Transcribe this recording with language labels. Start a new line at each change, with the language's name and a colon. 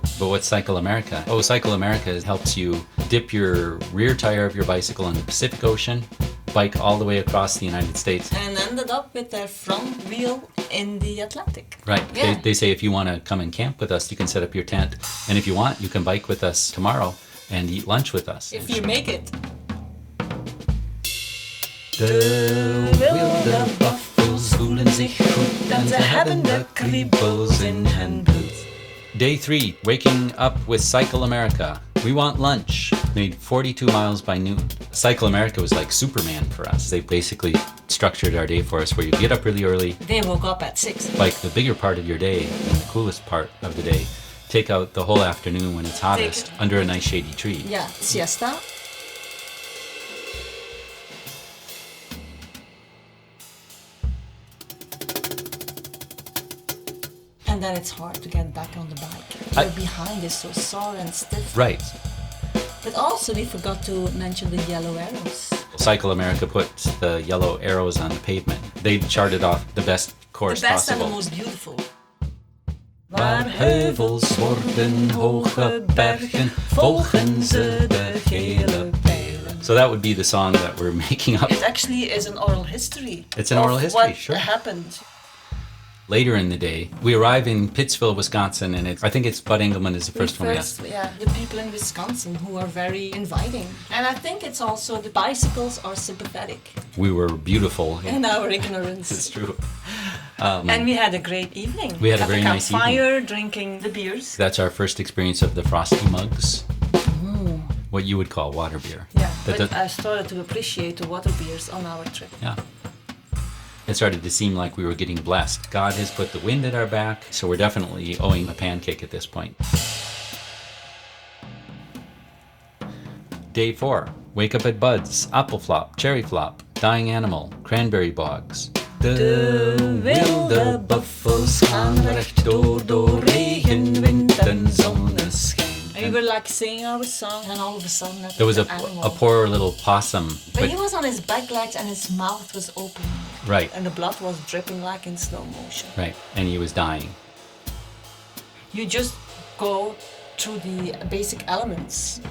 English: But what's Cycle America? Oh, Cycle America helps you dip your rear tire of your bicycle in the Pacific Ocean, bike all the way across the United States. And ended up with their front wheel in the Atlantic. Right. Yeah. They say if you want to come and camp with us, you can set up your tent. And if you want, you can bike with us tomorrow and eat lunch with us. If you make it.
Dutch: De wilde buffels voelen zich goed en ze hebben de kriebels in hun bloed.
English: Day 3, waking up with Cycle America. We want lunch. Made 42 miles by noon. Cycle America was like Superman for us. They basically structured our day for us where you get up really early. They woke up at 6. Like the bigger part of your day and the coolest part of the day. Take out the whole afternoon when it's hottest under a nice shady tree. Yeah, siesta. And then it's hard to get back on the bike. Your behind is so sore and stiff. Right. But also we forgot to mention the yellow arrows. Cycle America put the yellow arrows on the pavement. They charted off the best course possible. The best and the most beautiful.
Dutch: Waar heuvels worden hoge bergen, volgen ze de gele pijlen.
English: So that would be the song that we're making up. It actually is an oral history. It's an oral history, what sure. Happened. Later in the day, we arrive in Pittsville, Wisconsin, and I think it's Bud Engelman is the first one we asked. Yeah, the people in Wisconsin who are very inviting. And I think it's also the bicycles are sympathetic. We were beautiful. In our ignorance. It's true. And we had a great evening. We had a very nice evening. Campfire, drinking the beers. That's our first experience of the frosty mugs. What you would call water beer. Yeah, but I started to appreciate the water beers on our trip. Yeah. It started to seem like we were getting blessed. God has put the wind at our back, so we're definitely owing a pancake at this point. Day 4. Wake up at Bud's, Apple Flop, Cherry Flop, Dying Animal, Cranberry Bogs.
Dutch: De wilde buffels gaan recht door regen, wind en zonneschijn.
English: And we were like singing our song, and all of a sudden There was an animal. a poor little possum. But he was on his back legs and his mouth was open. Right. And the blood was dripping like in slow motion. Right, and he was dying. You just go through the basic elements.